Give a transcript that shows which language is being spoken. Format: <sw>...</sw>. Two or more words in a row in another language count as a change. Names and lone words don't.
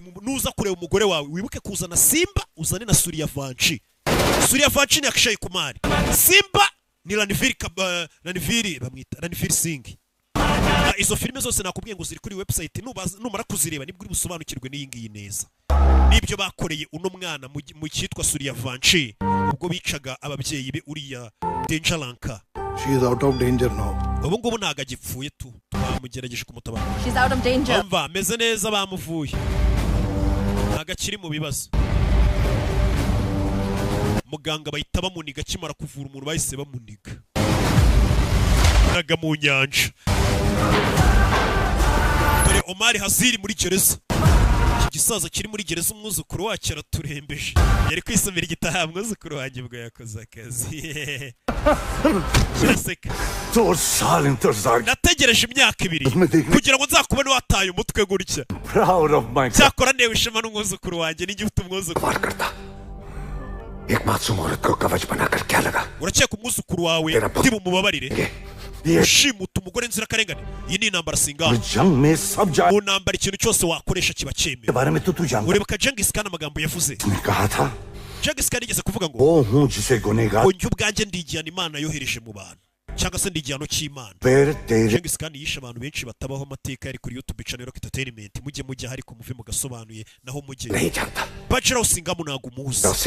<rw>nuza kureba umugore wawe wibuke kuzana Simba uzane na Suriya Vanchi ni Akshay Kumar Simba ni Ranveer bamwita Ranveer Singh izo filime zose nakubwiye ngo ziri kuri website numara kuzireba nibwo uri busobanukirwe n'iyi ngiyi neza nibyo bakoreye uno mwana mu cyitwa Suriya Vanchi ubwo bicaga ababyeyi be uriya Danger Lanka.</rw> <en>She is out of danger now.</en> <rw>ubu ngubu ntago agipfuye tu bamugerageje kumutabara</rw> <en>She's out of danger.</en> <rw>umva meze neza bamuvuye ntago akiri mu bibazo muganga bahita bamuniga akimara kuvura umuntu bahise bamuniga naga mu nyanja dore Omar Haziri muri gereza gisaza kiri muri gereza umwuzukuru wacu araturembeje yari kwisomera igitaha umwuzukuru wanjye bwo yakoze akazi uraseka nategereje imyaka 2 kugira ngo nzakubone wataye umutwe gutya cyakora newe ishema n'umwuzukuru wanjye n'igihe ufite umwuzukuru</rw> <hi>एक मासूम औरत को कवच बनाकर क्या लगा</hi> <rw>urakeka umwuzukuru wawe ndi bumubabarire ushimuta umugore nzira karengane iyi ni intambara Singa mu ntambara ikintu cyose wakoresha kiba cyemewe uribuka Genghis Khan amagambo yavuze Genghis Khan yigeze kuvuga ngo njye ubwanjye ndi igihano Imana yohereje mu bantu cyangwa se ndi igihano cy'Imana Genghis Khan yishe abantu benshi batabaho amateka yari kuri YouTube channel Rock Entertainment mujye ariko muve mugasobanuye naho mujye Bachelor Singa munago muzi</rw>